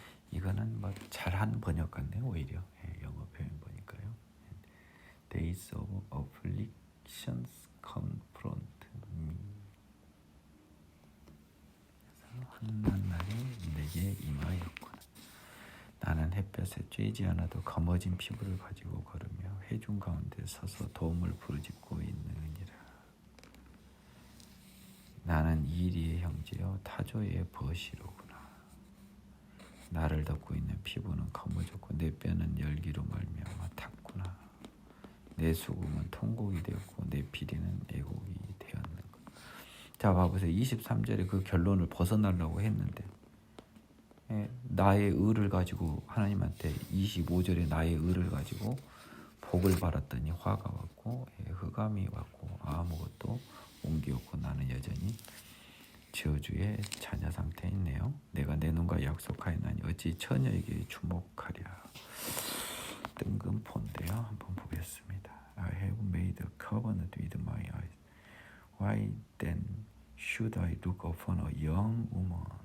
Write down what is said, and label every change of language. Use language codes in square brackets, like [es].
[ko] 이거는 잘한 번역 같네요. 오히려 영어 표현 보니까요. [en] Days of afflictions confront me. [ko] 환난 날이 내게 임하였구나. 나는 햇볕에 쬐지 않아도 검어진 피부를 가지고 걸으며 회중 가운데 서서 도움을 부르짖고 있느니라. 나는 이리의 형제여 타조의 벗이로구나. 나를 덮고 있는 피부는 검어졌고 내 뼈는 열기로 말미암아 탔구나. 내 수금은 통곡이 되었고 내 피리는 애곡이 되었는 것. 자, 봐보세요. 23절에 그 결론을 벗어나려고 했는데 나의 의를 가지고 하나님한테 25절에 나의 의를 가지고 복을 받았더니 화가 왔고 흑암이 왔고 아무것도 옮기었고 나는 여전히 저주의 자녀 상태에 있네요. 내가 내 눈과 약속하였나니 어찌 처녀에게 주목하랴. 뜬금포인데요. 한번 보겠습니다. [en] I have made a covenant with my Why then should I look upon a young woman?